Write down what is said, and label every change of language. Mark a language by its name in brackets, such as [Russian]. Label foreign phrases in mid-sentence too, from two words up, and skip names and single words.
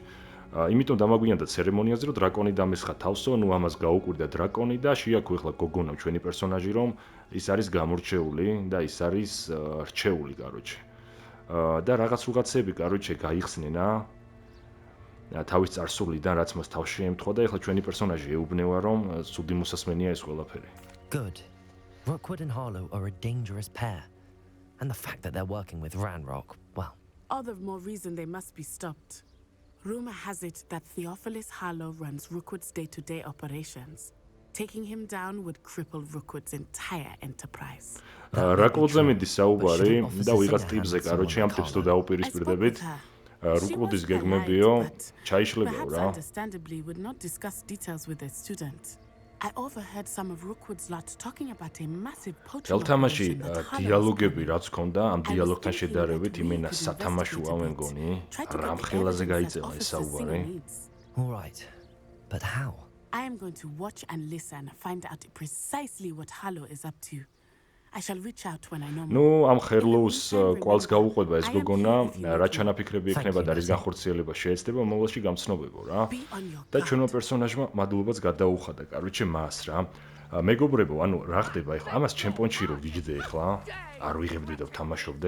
[Georgian] იმიტომ დამაგვიანდა ცერემონიაზე, რომ დრაკონი დამესხა თავსო, ნუ ამას გაუკვირდა დრაკონი და შეაქო ეხლა გოგონა ჩვენი პერსონაჟი, რომ ის არის გამორჩეული და ის არის რჩეული, კაროჩე. და რაღაც უღაცები, კაროჩე, გაიხსნენა თავის წარსულიდან, რაც მას თავში ემთხვა და ეხლა ჩვენი პერსონაჟი ეუბნება, რომ ცუდი მოსასმენია ეს ყველაფერი. [English] Good. Rookwood and Harlow are a dangerous pair. And the fact that they're working with Ranrock, well... All the more reason they must be stopped. Rumor has it that Theophilus Harlow runs Rookwood's day-to-day operations. Taking him down would cripple Rookwood's entire enterprise. [Georgian] Raklodze მიდის საუბარი და ვიღაც ტიპზე, კაროჩე, ამ ტიპს თუ დაუპირისპირდებით, Rookwood's გეგმებიო, ჩაიშლებაო რა. [English] Understandably would not discuss details with their students. I overheard some of Rookwood's lot talking about a massive poaching operation that [Georgian] დიალოგები რაც ქონდა, ამ დიალოგთან შედარებით იმენა სათამაშოა მე მგონი, რამხელაზე გაიწევა ეს საუბარი. [English] All right. But how? I am going to watch and listen, find out precisely what Harlow is up to. I shall reach out when I know more. [Georgian] ნუ ამ ხერლოუს კვალს გაუყვება ეს გოგონა, რა ჩანაფიქრები ექნება და რის განხორციელება შეეცდება მომავალში გამცნობებო რა. და ჩვენმა პერსონაჟმა მადლობაც გადაუხადა, კაროჩე მას რა. მეგობრებო, ანუ რა ხდება ეხლა? ამას ჩემპიონში რო ვიჯდე ეხლა, არ ვიღებდი და ვთამაშობდე.